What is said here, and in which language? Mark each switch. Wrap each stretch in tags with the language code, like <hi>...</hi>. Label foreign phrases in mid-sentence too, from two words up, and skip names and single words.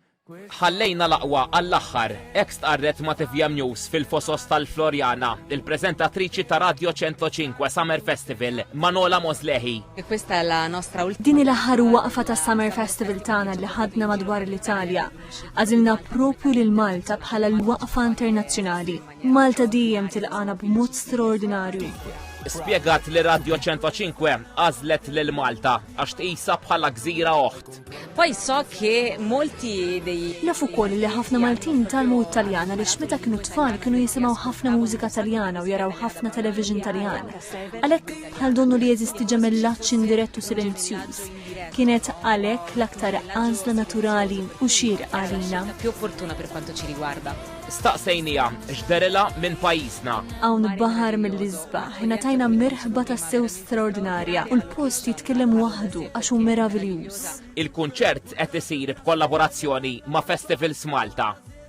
<mt>Ħallejna l-aqwa għall-aħħar, hekk stqarret ma' TVM News fil-fosos tal-Florjana, il-preżentatriċi ta' Radio 105 Summer Festival, Manola Moslehi.</mt> <it>Questa è la nostra ultima.</it> <mt>Din l-aħħar waqfa ta' Summer Festival tagħna li ħadna madwar l-Italja. Għażilna propju lil Malta bħala l-waqfa internazzjonali. Malta dejjem tilqana b'mod straordinarju. Spjegat li Radio 105 għażlet lil Malta għax tqisha bħala gżira oħt.</mt> <it>Poi so che molti dei.</it> <mt>Nafu ukoll li ħafna Maltin talmu Taljana li meta kienu tfal kienu jisimgħu ħafna mużika Taljana u jaraw ħafna television Taljan. Għalhekk bħal donnu li jeżisti ġemellaċ indirett u silenzjuż. Kienet għalhekk l-aktar għażla naturali u xierqa għalina.</mt> <it>Più fortuna per quanto ci riguarda.</it> <mt>Staqsejnija x'derilha minn pajjiżna. Hawn baħar mill-isbaħ ingħatajna mirħba tas-sew straordinarja u l-post jitkellem waħdu għax hu meraviljuż. Il-kunċert qed isir b'kollaborazzjoni ma' Festivals Malta.</mt>